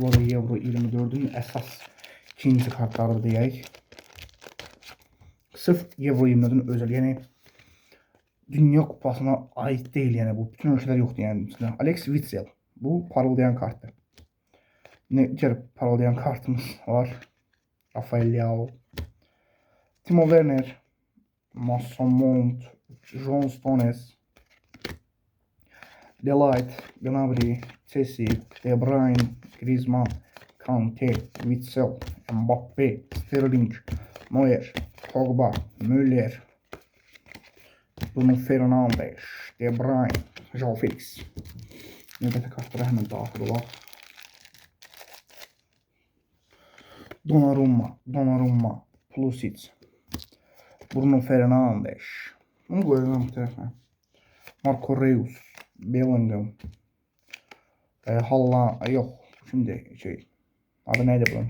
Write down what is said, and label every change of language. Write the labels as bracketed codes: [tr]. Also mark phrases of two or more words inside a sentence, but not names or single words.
[az] Bu da Euro 24'ün əsas ikinci kartları deyək. Sırf Euro 24'ün özel, yəni Dünya Kupasına ait deyil, yəni bu bütün ölçülər yoxdur yəni. Alex Witsel, bu parıldayan kartdır. Digər parıldayan kartımız var. Rafael Leao, Timo Werner, Mason Mount, John Stones, Delight, Gnabry, Chelsea, De Bruyne, Griezmann, Kanté, Witsel, Mbappe, Sterling, Neuer, Pogba, Müller, Bruno Fernandes, De Bruyne, João Felix. Növbəti kartlara həmən daxil olaq. Donnarumma, Pulisic, Bruno Fernandes. Bunu qoyuram bir tərəfə. Marco Reus, Bellingham, yox, [tr] şimdi adı neydi [az] bunun?